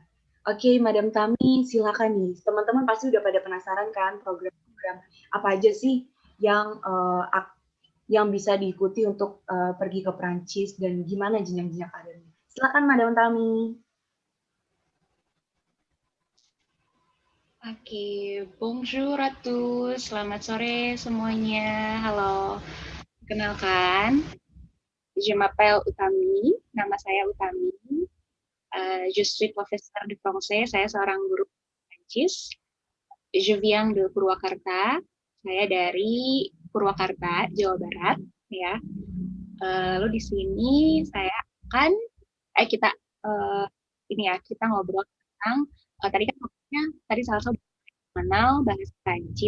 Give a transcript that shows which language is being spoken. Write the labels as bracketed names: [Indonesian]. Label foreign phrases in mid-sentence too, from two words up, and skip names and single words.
[Indonesian] Oke, Madam Tami, silakan nih. Teman-teman pasti udah pada penasaran kan program-program apa aja sih yang bisa diikuti untuk pergi ke Prancis dan gimana jenjang-jenjang karirnya. Silakan Madam Tami. Oke, [French] bonjour à tous, [Indonesian] selamat sore semuanya. Halo, kenalkan, [French] je m'appelle Utami, [Indonesian] nama saya Utami. [French] Je suis professeur de français, [Indonesian] saya seorang guru Prancis. [French] Je viens de [Indonesian] Purwakarta, saya dari Purwakarta, Jawa Barat, ya. Lalu di sini saya akan, kita ngobrol tentang tadi salah satu mengenal bahasa Prancis.